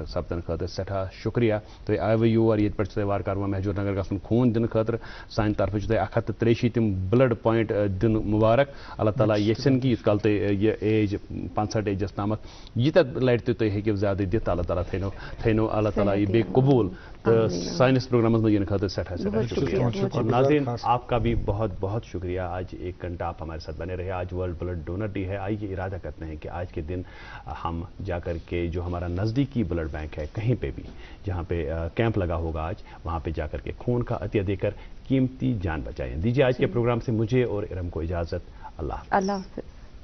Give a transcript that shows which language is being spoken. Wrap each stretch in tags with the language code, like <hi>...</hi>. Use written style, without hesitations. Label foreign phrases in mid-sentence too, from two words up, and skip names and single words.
<ks>سپدن خٲطرٕ سٮ۪ٹھاہ شُکریہ تُہۍ آیوٕ یور ییٚتہِ پٮ۪ٹھ چھُ تۄہہِ وارٕ کارٕ وۄنۍ مہجوٗر نگر گژھُن خوٗن دِنہٕ خٲطرٕ سانہِ طرفہٕ چھُ تۄہہِ 163</ks> <en>blood point</en> <ks>دِنہٕ مُبارک اللہ تعالیٰ یژھن کہِ یِتھ کال تُہۍ یہِ ایج 65 ایجس تامتھ ییٖتیاہ لٹہِ تہِ تُہۍ ہیٚکِو زیادٕ دِتھ اللہ تعالیٰ تھٲینو اللہ تعالیٰ یہِ بیٚیہِ قبوٗل تہٕ سٲنِس پروگرامس منٛز یِنہٕ خٲطرٕ سٮ۪ٹھاہ سٮ۪ٹھاہ شُکریہ</ks> <ur>ناظرین آپ کا بھی بہت بہت شکریہ آج 1 گھنٹہ آپ ہمارے ساتھ بنے رہے آج</ur> <en>World Blood Donor Day</en> <ur>ہے آئیے ارادہ کرتے ہیں کہ آج کے دن ہم جا کر کے جو ہمارا نزدیکی</ur> <en>blood bank</en> <ur>ہے کہیں پہ بھی جہاں پہ کیمپ لگا ہوگا آج وہاں پہ جا کر کے خون کا عطیہ دے کر قیمتی جان بچائیں دیجیے آج کے پروگرام سے مجھے اور ارم کو اجازت اللہ حافظ</ur>